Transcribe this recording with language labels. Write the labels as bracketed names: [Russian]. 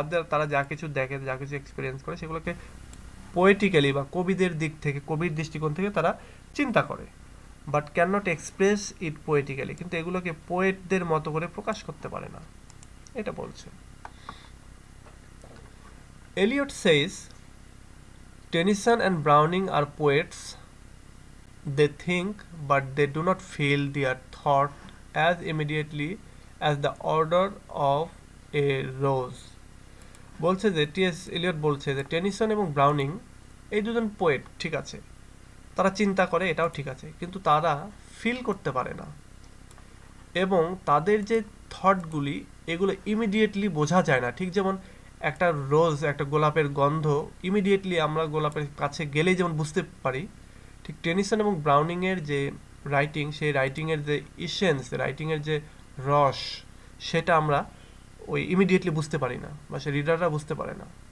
[Bangla] তারা যা কিছু দেখে, যা কিছু এক্সপিরিয়েন্স করে সেগুলোকে পোয়েটিক্যালি বা কবিদের দিক থেকে, কবির দৃষ্টিকোণ থেকে তারা চিন্তা করে, [English] but cannot express it poetically, [Bangla] কিন্তু এগুলোকে পোয়েটদের মতো করে প্রকাশ করতে পারে না, এটা বলছে। [English] Eliot says Tennyson and Browning are poets. They think, but they do not feel their thought as immediately as the odor of a rose. [Bangla] বলছে যে টি.এস. এলিয়ট বলছে যে টেনিসন এবং ব্রাউনিং এই দুজন পোয়েট, ঠিক আছে, তারা চিন্তা করে, এটাও ঠিক আছে, কিন্তু তারা ফিল করতে পারে না, এবং তাদের যে থটগুলি এগুলো ইমিডিয়েটলি বোঝা যায় না। ঠিক যেমন একটা রোজ, একটা গোলাপের গন্ধ ইমিডিয়েটলি আমরা গোলাপের কাছে গেলেই যেমন বুঝতে পারি, ঠিক টেনিসন এবং ব্রাউনিংয়ের যে রাইটিং, সেই রাইটিংয়ের যে ইসেন্স, রাইটিংয়ের যে রস, সেটা আমরা ওই ইমিডিয়েটলি বুঝতে পারি না, বা সে রিডাররা বুঝতে পারে না।